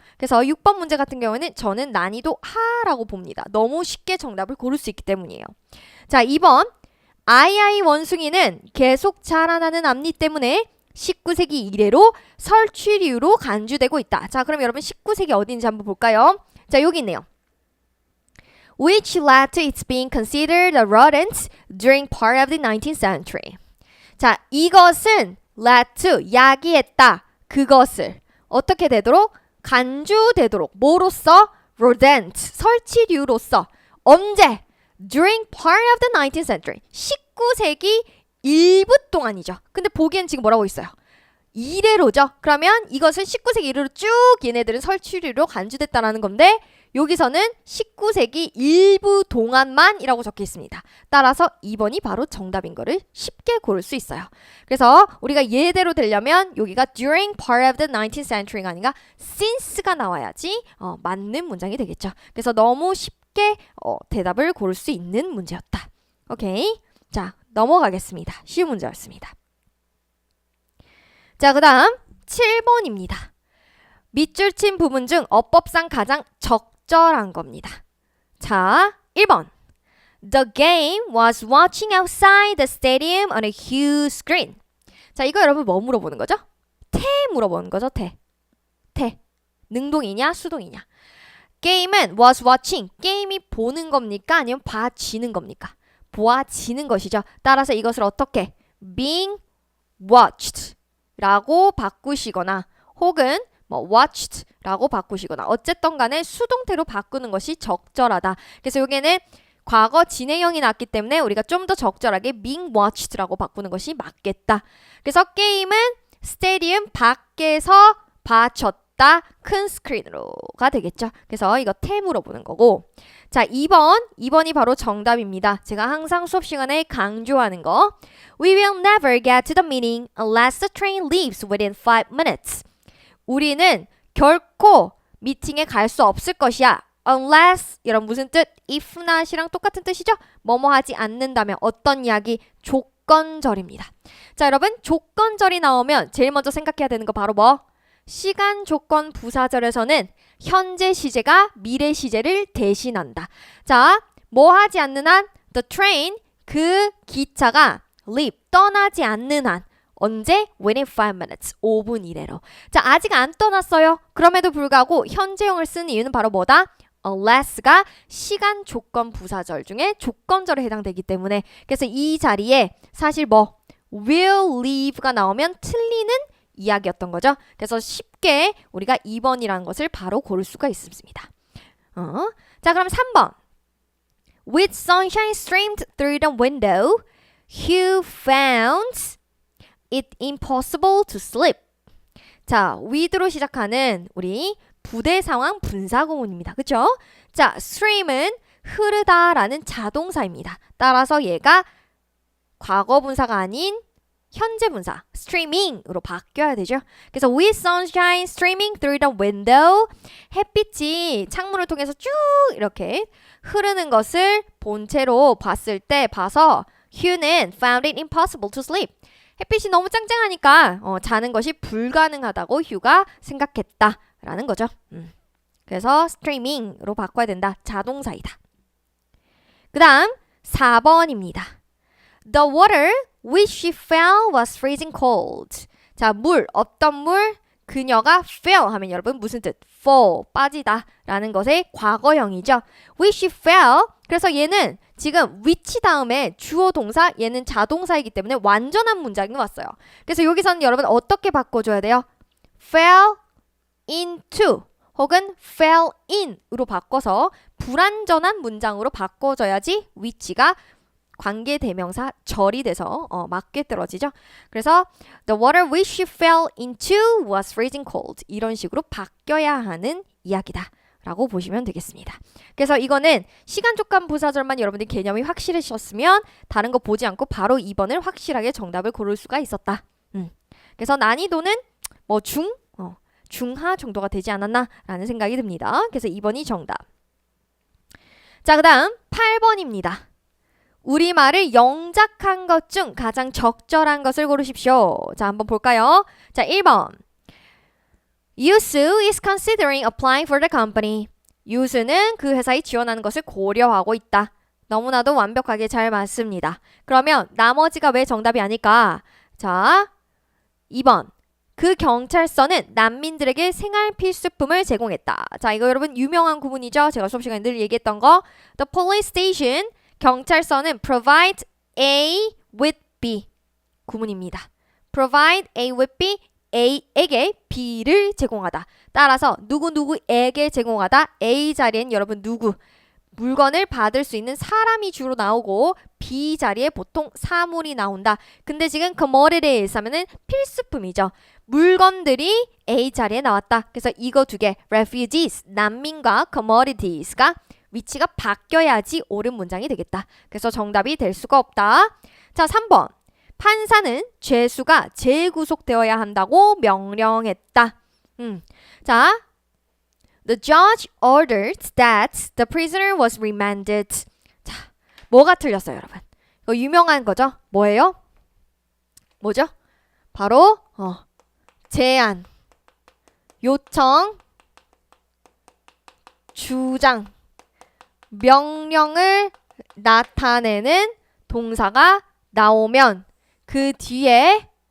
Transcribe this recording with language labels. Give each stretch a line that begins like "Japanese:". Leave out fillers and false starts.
Korean: 그래서 6번 문제 같은 경우에는 저는 난이도 하라고 봅니다. 너무 쉽게 정답을 고를 수 있기 때문이에요. 자, 2번. 아이아이 원숭이는 계속 자라나는 앞니 때문에 19세기 이래로 설치류로 간주되고 있다. 자, 그럼 여러분 19세기 어디인지 한번 볼까요? 자, 여기 있네요.
English: Which led to its being considered a rodent during part of the 19th century.
Korean: 자, 이것은
English: led to,
Korean: 야기했다. 그것을 어떻게 되도록? 간주되도록. 뭐로써? rodent, 설치류로서. 언제?
English: During part of the 19th century.
Korean: 19세기 일부 동안이죠. 근데 보기엔 지금 뭐라고 있어요? 이래로죠. 그러면 이것은 19세기 이래로 쭉 얘네들은 설치류로 간주됐다라는 건데 여기서는 19세기 일부 동안만이라고 적혀 있습니다. 따라서 2번이 바로 정답인 거를 쉽게 고를 수 있어요. 그래서 우리가 예대로 되려면 여기가
English: during part of the 19th century
Korean: 가 아니라 since가 나와야지 맞는 문장이 되겠죠. 그래서 너무 쉽게 대답을 고를 수 있는 문제였다. 오케이. 자, 넘어가겠습니다. 쉬운 문제였습니다. 자, 그 다음 7번입니다. 밑줄 친 부분 중 어법상 가장 적절한 겁니다. 자, 1번.
English: The game was watching outside the stadium on a huge screen.
Korean: 자, 이거 여러분 뭐 물어보는 거죠? 태 물어보는 거죠, 태. 태. 능동이냐, 수동이냐. 게임은 was watching. 게임이 보는 겁니까? 아니면 봐지는 겁니까? 보아지는 것이죠. 따라서 이것을 어떻게?
English: being watched
Korean: 라고 바꾸시거나 혹은 watched 라고 바꾸시거나 어쨌든 간에 수동태로 바꾸는 것이 적절하다. 그래서 여기에는 과거 진행형이 났기 때문에 우리가 좀 더 적절하게
English: being watched
Korean: 라고 바꾸는 것이 맞겠다. 그래서 게임은 스테디움 밖에서 봐졌다. 큰 스크린으로가 되겠죠. 그래서 이거 태 물어보는 거고. 자, 2번이 바로 정답입니다. 제가 항상 수업 시간에 강조하는 거.
English: We will never get to the meeting unless the train leaves within 5 minutes.
Korean: 우리는 결코 미팅에 갈 수 없을 것이야. Unless 이런 무슨 뜻?
English: if not
Korean: 이랑 똑같은 뜻이죠? 뭐뭐 하지 않는다면 어떤 이야기? 조건절입니다. 자, 여러분 조건절이 나오면 제일 먼저 생각해야 되는 거 바로 뭐? 시간 조건 부사절에서는 현재 시제가 미래 시제를 대신한다. 자, 뭐 하지 않는 한?
English: The train,
Korean: 그 기차가 leave, 떠나지 않는 한. 언제?
English: Within 5 minutes,
Korean: 5분 이내로. 자, 아직 안 떠났어요. 그럼에도 불구하고 현재형을 쓴 이유는 바로 뭐다? unless가 시간 조건 부사절 중에 조건절에 해당되기 때문에 그래서 이 자리에 사실 뭐
English: will leave
Korean: 가 나오면 틀리는 이야기였던 거죠. 그래서 쉽게 우리가 2번이라는 것을 바로 고를 수가 있습니다. 자, 그럼 3번.
English: With sunshine streamed through the window, Hugh found it impossible to sleep.
Korean: 자, with로 시작하는 우리 부대 상황 분사 구문입니다. 그쵸? 자, stream은 흐르다라는 자동사입니다. 따라서 얘가 과거 분사가 아닌 현재 분사 streaming으로 바뀌어야 되죠. 그래서
English: with sunshine streaming through the window,
Korean: 햇빛이 창문을 통해서 쭉 이렇게 흐르는 것을 본체로 봤을 때 봐서 Hugh는
English: found it impossible to sleep.
Korean: 햇빛이 너무 짱짱하니까 자는 것이 불가능하다고 휴가 생각했다라는 거죠. 그래서 streaming으로 바꿔야 된다. 자동사이다. 그 다음 4번입니다.
English: The water which she fell was freezing cold.
Korean: 자, 물, 어떤 물? 그녀가 fell 하면 여러분 무슨 뜻? fall, 빠지다 라는 것의 과거형이죠.
English: which she fell.
Korean: 그래서 얘는 지금 which 다음에 주어 동사, 얘는 자동사이기 때문에 완전한 문장이 왔어요. 그래서 여기서는 여러분 어떻게 바꿔줘야 돼요?
English: fell into
Korean: 혹은
English: fell in
Korean: 으로 바꿔서 불완전한 문장으로 바꿔줘야지 which가 관계대명사 절이 돼서 맞게 떨어지죠.
English: 그래서 the water which she fell into was freezing cold.
Korean: 이런 식으로 바뀌어야 하는 이야기다 라고 보시면 되겠습니다. 그래서 이거는 시간 촉감 부사절만 여러분들이 개념이 확실하셨으면 다른 거 보지 않고 바로 2번을 확실하게 정답을 고를 수가 있었다. 그래서 난이도는 뭐 중하 정도가 되지 않았나 라는 생각이 듭니다. 그래서 2번이 정답. 자, 그 다음 8번입니다. 우리말을 영작한 것 중 가장 적절한 것을 고르십시오. 자, 한번 볼까요? 자, 1번.
English: 유수 is considering applying for the company.
Korean: 유수는 그 회사에 지원하는 것을 고려하고 있다. 너무나도 완벽하게 잘 맞습니다. 그러면 나머지가 왜 정답이 아닐까? 자, 2번. 그 경찰서는 난민들에게 생활 필수품을 제공했다. 자, 이거 여러분 유명한 구문이죠? 제가 수업 시간에 늘 얘기했던 거.
English: The police station,
Korean: 경찰서는
English: provide A with B
Korean: 구문입니다.
English: provide A with B,
Korean: A에게 B를 제공하다. 따라서 누구누구에게 제공하다. A 자리엔 여러분 누구? 물건을 받을 수 있는 사람이 주로 나오고 B 자리에 보통 사물이 나온다. 근데 지금 commodities 하면은 필수품이죠. 물건들이 A 자리에 나왔다. 그래서 이거 두 개, refugees, 난민과 commodities가 위치가 바뀌어야지 옳은 문장이 되겠다. 그래서 정답이 될 수가 없다. 자, 3번. 판사는 죄수가 재구속되어야 한다고 명령했다.
English: 자, the judge ordered that the prisoner was remanded.
Korean: 자, 뭐가 틀렸어요, 여러분? 이거 유명한 거죠? 뭐예요? 뭐죠? 바로 제안, 요청, 주장, 명령을 나타내는 동사가 나오면 그 뒤에